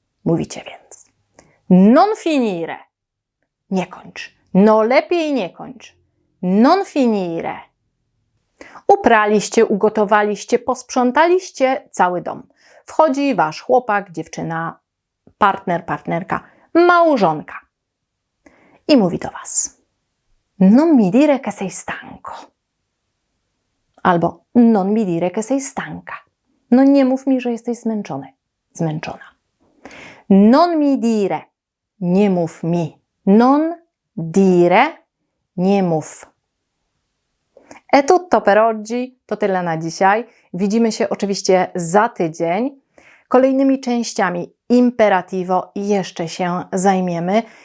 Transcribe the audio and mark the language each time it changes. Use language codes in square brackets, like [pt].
[pl] Mówicie więc: [it] non finire, [pl] nie kończ. No lepiej nie kończ. [it] Non finire. [pl] Upraliście, ugotowaliście, posprzątaliście cały dom. Wchodzi Wasz chłopak, dziewczyna, partner, partnerka, małżonka. I mówi do Was: [it] non mi dire che sei stanco. [pl] Albo [it] non mi dire che sei stanca. [pl] No nie mów mi, że jesteś zmęczony, zmęczona. [it] Non mi dire, [pl] nie mów mi. [it] Non dire, [pl] nie mów. [it] E tutto per oggi, [pl] to tyle na dzisiaj. Widzimy się oczywiście za tydzień. Kolejnymi częściami imperativo jeszcze się zajmiemy.